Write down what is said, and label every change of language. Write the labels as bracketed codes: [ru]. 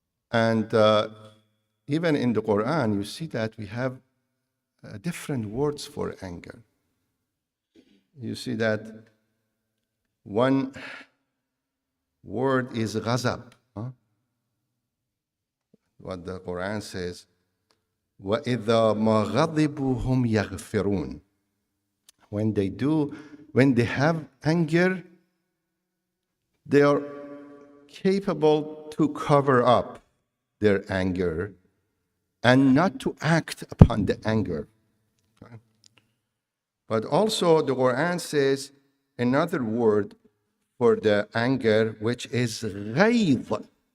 [en] And even in the Quran, you see that we have different words for anger. You see that one word is ghazab. What the Quran says, [ar] وَإِذَا مَا غَضِبُوا هُمْ يَغْفِرُونَ. [en] When they have anger, they are capable to cover up their anger and not to act upon the anger. Okay? But also the Quran says another word for the anger, which is ghayz.